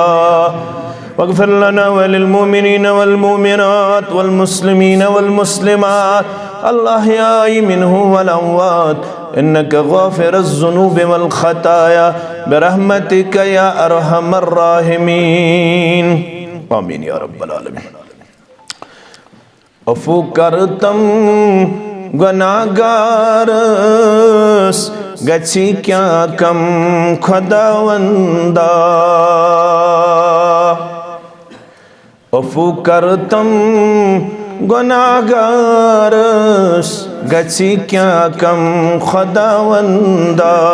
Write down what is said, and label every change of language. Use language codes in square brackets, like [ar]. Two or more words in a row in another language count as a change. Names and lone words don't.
[ar] واغفر لنا وللمؤمنين والمؤمنات والمسلمين والمسلمات الأحياء منهم والأموات إنك غافر الذنوب والخطايا برحمتك يا أرحم الراحمين. آمين يا رب العالمين. [ks] अफ़ू करतम गुनाहगारस गछि क्या कम खुदावंदा। अफ़ू करतम गुनाहगारस गछि क्या कम खुदावंदा।